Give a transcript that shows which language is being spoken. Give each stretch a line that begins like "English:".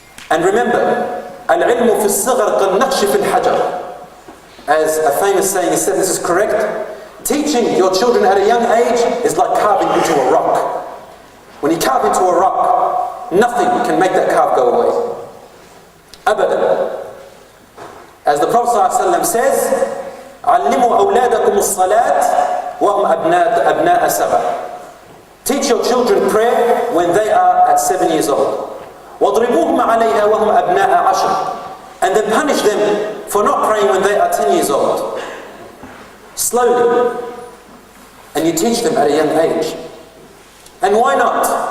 English: And remember,
Arabic: al-ilmu fi as-sighar kal-naqsh fi al-hajar.
English: As a famous saying is said, this is correct. Teaching your children at a young age is like carving into a rock. When you carve into a rock, nothing can make that carve go away.
Arabic: Abadan.
English: As the Prophet ﷺ says,
Arabic: عَلِّمُوا أَوْلَادَكُمُ الصَّلَاةِ وَهُمْ أَبْنَاءَ سَبَعٍ.
English: Teach your children prayer when they are at 7 years old.
Arabic: وَاضْرِبُوهُمْ عَلَيْهَا وَهُمْ أَبْنَاءَ عَشْرٍ.
English: And then punish them for not praying when they are 10 years old. Slowly. And you teach them at a young age. And why not?